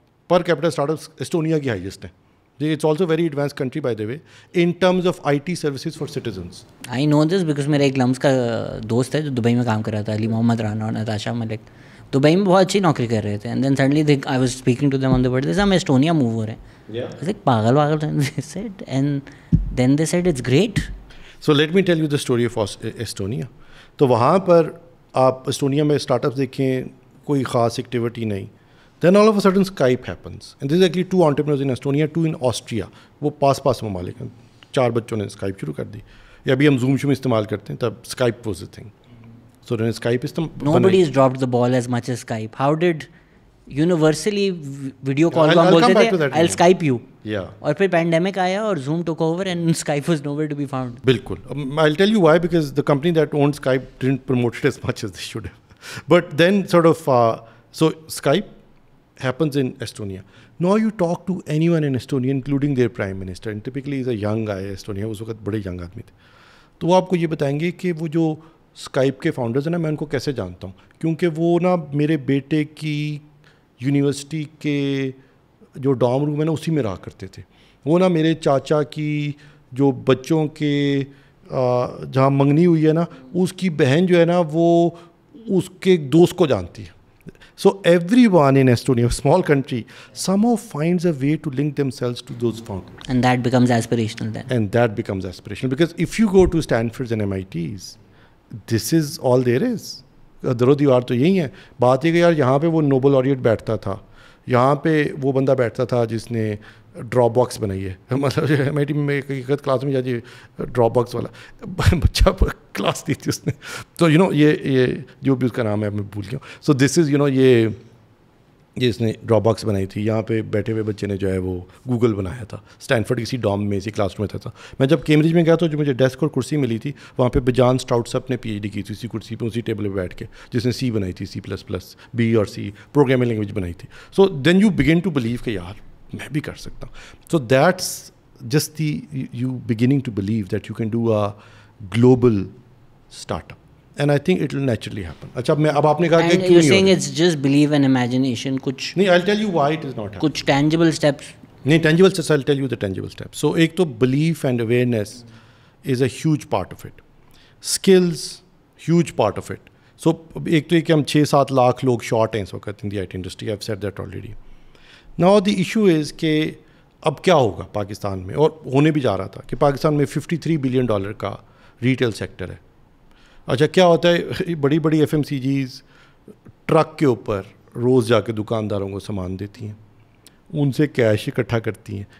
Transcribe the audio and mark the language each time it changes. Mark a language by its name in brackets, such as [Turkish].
[Urdu] Per capita start ups Estonia کی highest ہیں. [English] It's also very advance country by the way in terms of IT services for citizens. I know this because [Urdu] میرا ایک لمس کا دوست ہے جو دبئی میں کام کر رہا تھا, علی محمد رانا اور نتاشا ملک. دبئی میں بہت اچھی نوکری کر رہے تھے, [English] and then suddenly I was speaking to them on the word, [Urdu] ہم اسٹونیا موو ہو رہے ہیں. [English] پاگل and then they said it's great. So let me tell you the story of Estonia. [Urdu] تو وہاں پر آپ اسٹونیا میں اسٹارٹ اپس دیکھیں, کوئی خاص ایکٹیویٹی نہیں. [English] Then all of a sudden Skype happens, and this is actually 2 entrepreneurs in Estonia, 2 in Austria. [Urdu] وہ پاس ممالک ہیں. 4 بچوں نے اسکائپ شروع کر دی. یا ابھی ہم زوم استعمال کرتے ہیں, تب [English] Skype was a thing. So then Skype nobody has dropped the ball as much as Skype. How did universally video call [Urdu] کو ہم بولتے تھے [English] I'll Skype you, [Urdu] اور پھر پینڈیمک آیا اور [English] Zoom took over and Skype was nowhere to be found. [Urdu] بالکل. [English] I'll tell you why, because the company that owned Skype didn't promote it as much as they should have. But then sort of so Skype happens in Estonia. Now you talk to anyone in Estonia including their prime minister, and typically is a young guy. [Urdu] Estonia اس وقت بڑے young آدمی تھے, تو وہ آپ کو یہ بتائیں گے کہ وہ جو اسکائپ کے فاؤنڈرز ہیں نا, میں ان کو کیسے جانتا ہوں, کیونکہ وہ نا میرے بیٹے کی یونیورسٹی کے جو ڈام روم ہے نا اسی میں رہا کرتے تھے. وہ نا میرے چاچا کی جو بچوں کے جہاں منگنی ہوئی ہے نا, اس کی بہن جو ہے نا وہ اس کے دوست کو جانتی ہے. [English] So everyone in Estonia, a small country, somehow finds a way to link themselves to those founders. And that becomes aspirational then. And that becomes aspirational. Because if you go to Stanfords and MITs, this is all there is. [Urdu] درو دیوار تو یہی ہے. بات یہ کہ یار یہاں پہ وہ نوبل laureate بیٹھتا تھا, یہاں پہ وہ بندہ بیٹھتا تھا جس نے ڈراپ باکس بنائی ہے. مطلب ایم آئی ٹی میں ایک کلاس میں جاجیے ڈراپ باکس والا بچہ کلاس دی تھی اس نے. تو یہ جو بھی اس کا نام ہے میں بھول گیا. سو دس از یہ اس نے ڈراپ باکس بنائی تھی. یہاں پہ بیٹھے ہوئے بچے نے جو ہے وہ گوگل بنایا تھا. اسٹینفرڈ کسی ڈوم میں اسی کلاس روم میں تھا. میں جب کیمبرج میں گیا تو جو مجھے ڈیسک اور کرسی ملی تھی وہاں پہ بجان اسٹاؤٹ صاحب نے پی ایچ ڈی کی تھی اسی کرسی پہ اسی ٹیبل پہ بیٹھ کے, جس نے سی بنائی تھی, C++, B اور C پروگرامنگ لینگویج بنائی تھی. [English] so then you begin to believe [Urdu] کہ یار میں بھی کر سکتا ہوں. [English] So that's just the you beginning to believe that you can do a global startup. And I think it will naturally happen. [Urdu] اچھا میں اب آپ نے کہا کہ [English] کیوں you're saying it's just belief and imagination. [Urdu] کچھ [English] نہیں, I'll tell you why it is not happening. کچھ tangible steps. نہیں, tangible steps, I'll tell you the tangible steps. So ایک تو belief and awareness is a huge part of it. Skills, huge part of it. [Urdu] So ایک تو یہ کہ ہم 6-7 لاکھ لوگ شارٹ ہیں اس وقت [English] in the IT industry. I've said that already. Now the issue is [Urdu] کہ اب کیا ہوگا پاکستان میں, اور ہونے بھی جا رہا تھا کہ پاکستان میں $53 billion کا ریٹیل سیکٹر ہے. اچھا کیا ہوتا ہے, بڑی بڑی FMCGs ٹرک کے اوپر روز جا کے دکانداروں کو سامان دیتی ہیں, ان سے کیش اکٹھا کرتی ہیں.